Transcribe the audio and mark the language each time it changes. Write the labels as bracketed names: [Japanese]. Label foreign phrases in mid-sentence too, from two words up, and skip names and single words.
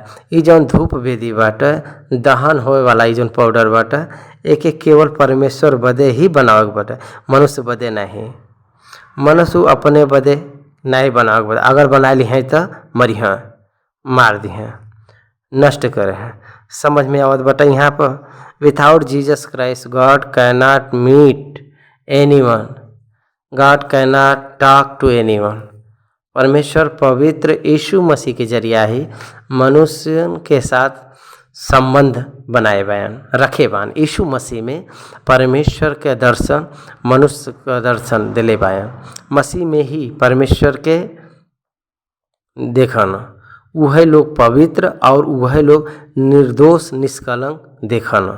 [Bhojpuri] ये जौन धूप वेदी बाटे दहन होए वाला ये जौन पाउडर बाटे एक केवल परमेश्वर बदे ही बनावे बाटे, मनुष्य बदे नहीं। मनुष्य अपने बदे नहीं बनावे बाटे, अगर बना ली हैं तो मरी हैं, मार दी हैं, नष्ट करे हैं। समझ में आवत बाटे यहाँ पर [English] without Jesus Christ God cannot meet anyone, God cannot talk to anyone. [Bhojpuri] परमेश्वर पवित्र यीशु मसीह के जरिया ही मनुष्य के साथ संबंध बनाए बयान रखे बान। यीशु मसीह में परमेश्वर के दर्शन, मनुष्य का दर्शन दिले बयान। मसीह में ही परमेश्वर के देखना, वह लोग पवित्र और वह लोग निर्दोष निष्कलंक देखना।